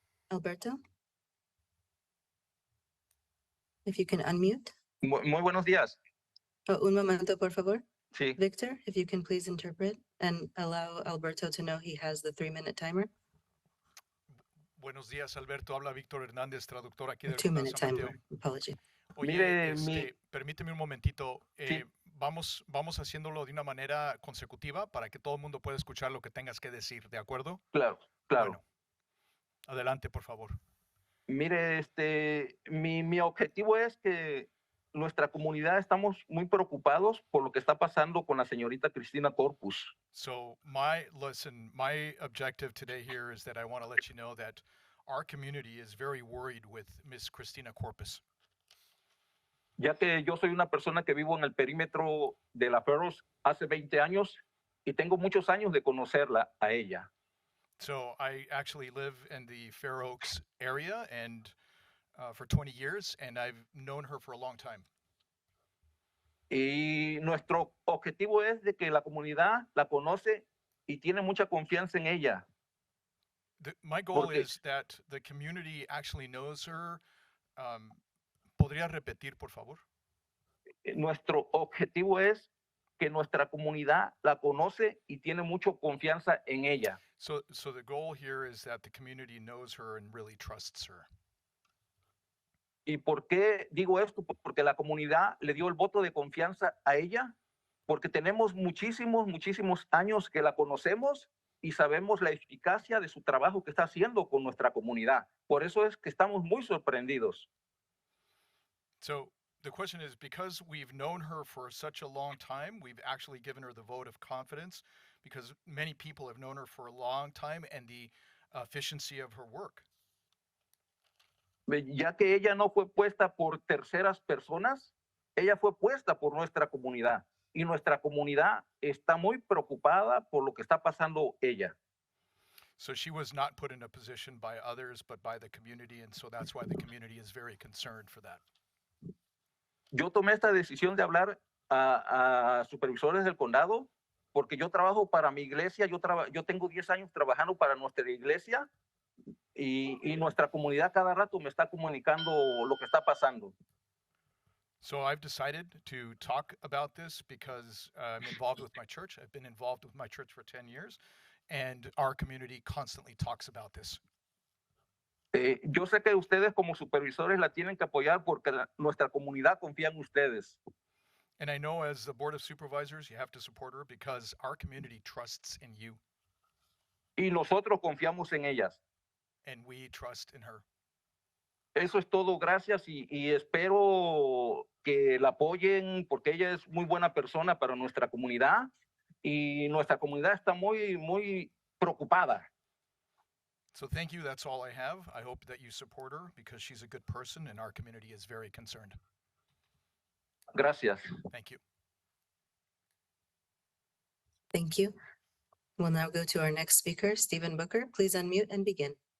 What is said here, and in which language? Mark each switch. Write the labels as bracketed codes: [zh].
[en] Alberto, if you can unmute. [es] Muy buenos días. Oh, un momento, por favor. Sí. [en] Victor, if you can please interpret and allow Alberto to know he has the 3-minute timer. [es] Buenos días, Alberto. Habla Víctor Hernández, traductor aquí [en] A [es] del [en] 2-minute [es] San Mateo. [en] timer. Apology. [es] Oye, Mire, permíteme un momentito. Sí. Vamos haciéndolo de una manera consecutiva para que todo el mundo pueda escuchar lo que tengas que decir, ¿de acuerdo? Claro, claro. Bueno, adelante, por favor. Mire, mi objetivo es que nuestra comunidad estamos muy preocupados por lo que está pasando con la señorita Cristina Corpus. [en] So my objective today here is that I want to let you know that our community is very worried with Miss Cristina Corpus. [es] Ya que yo soy una persona que vivo en el perímetro de la Ferros hace 20 años y tengo muchos años de conocerla a ella. [en] So I actually live in the Fair Oaks area and for 20 years, and I've known her for a long time. [es] Y nuestro objetivo es de que la comunidad la conoce y tiene mucha confianza en ella. [en] My goal is that the community actually knows her. [es] ¿Podría repetir, por favor? Nuestro objetivo es que nuestra comunidad la conoce y tiene mucha confianza en ella. [en] So the goal here is that the community knows her and really trusts her. [es] ¿Y por qué digo esto? Porque la comunidad le dio el voto de confianza a ella, porque tenemos muchísimos años que la conocemos y sabemos la eficacia de su trabajo que está haciendo con nuestra comunidad. Por eso es que estamos muy sorprendidos. [en] So the question is, because we've known her for such a long time, we've actually given her the vote of confidence because many people have known her for a long time and the efficiency of her work. [es] Ya que ella no fue puesta por terceras personas, ella fue puesta por nuestra comunidad. Y nuestra comunidad está muy preocupada por lo que está pasando ella. [en] So she was not put in a position by others, but by the community, and so that's why the community is very concerned for that. [es] Yo tomé esta decisión de hablar a supervisores del condado porque yo trabajo para mi iglesia, yo tengo 10 años trabajando para nuestra iglesia y nuestra comunidad cada rato me está comunicando lo que está pasando. [en] So I've decided to talk about this because I'm involved with my church. I've been involved with my church for 10 years, and our community constantly talks about this. [es] Yo sé que ustedes como supervisores la tienen que apoyar porque nuestra comunidad confía en ustedes. [en] And I know as the Board of Supervisors, you have to support her because our community trusts in you. [es] Y nosotros confiamos en ellas. [en] And we trust in her. [es] Eso es todo, gracias y espero que la apoyen porque ella es muy buena persona para nuestra comunidad y nuestra comunidad está muy preocupada. [en] So thank you, that's all I have. I hope that you support her because she's a good person and our community is very concerned. [es] Gracias. [en] Thank you. Thank you. We'll now go to our next speaker, Stephen Booker. Please unmute and begin.